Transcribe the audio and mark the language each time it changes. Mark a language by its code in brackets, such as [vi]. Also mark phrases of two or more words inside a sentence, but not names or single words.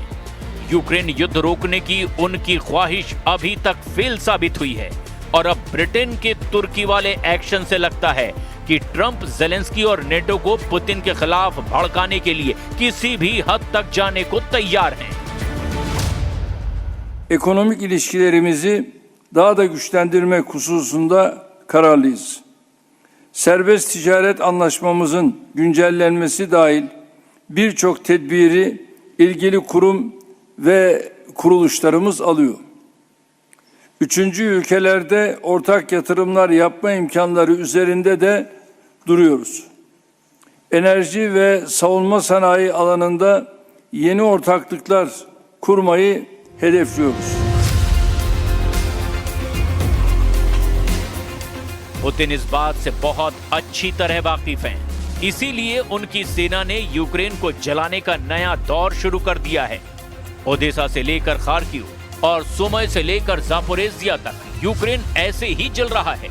[hi] यूक्रेन युद्ध रोकने की उनकी ख्वाहिश अभी तक फेल साबित हुई है और अब ब्रिटेन के तुर्की वाले एक्शन से लगता है कि ट्रंप ज़ेलेंस्की और नेटो को पुतिन के खिलाफ भड़काने के लिए किसी भी हद तक जाने को तैयार हैं। [tr] Ekonomik ilişkilerimizi daha da güçlendirmek hususunda kararlıyız. Serbest ticaret anlaşmamızın güncellenmesi dahil birçok tedbiri ilgili kurum ve kuruluşlarımız alıyor. Üçüncü ülkelerde ortak yatırımlar yapma imkanları üzerinde de duruyoruz. Enerji ve savunma sanayi alanında yeni ortaklıklar kurmayı hedefliyoruz. [hi] पुतिन इस बात से बहुत अच्छी तरह वाकिफ हैं, इसीलिए उनकी सेना ने यूक्रेन को जलाने का नया दौर शुरू कर दिया है। ओडेसा से लेकर खार्किव और सुमय से लेकर जापोरेजिया तक यूक्रेन ऐसे ही जल रहा है।